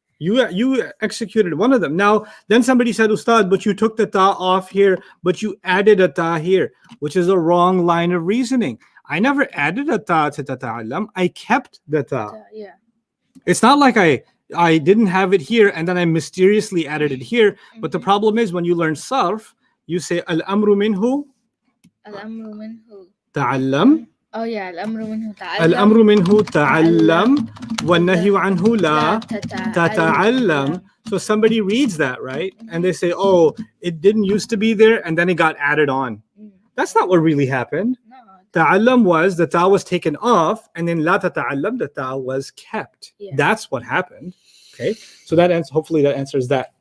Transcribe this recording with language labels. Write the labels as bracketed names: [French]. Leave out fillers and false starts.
[English] You executed one of them. Now, then somebody said, Ustad, but you took the ta off here, but you added a ta here, which is a wrong line of reasoning. I never added a ta to tata'allam. I kept the ta. Yeah. It's not like I didn't have it here and then I mysteriously added it here. But the problem is when you learn sarf, you say [Arabic] al-amru minhu الأمر منه. ta'allam. [English] Oh yeah. [Arabic] الأمر منه تعلم. الأمر منه تعلم والنهي عنه لا لا تتعلم. [English] So somebody reads that, right? And they say, oh, it didn't used to be there and then it got added on. Mm. That's not what really happened. No. Ta'allam was the ta was taken off, and then la tata'allam, the ta was kept. Yeah. That's what happened. Okay, so hopefully that answers that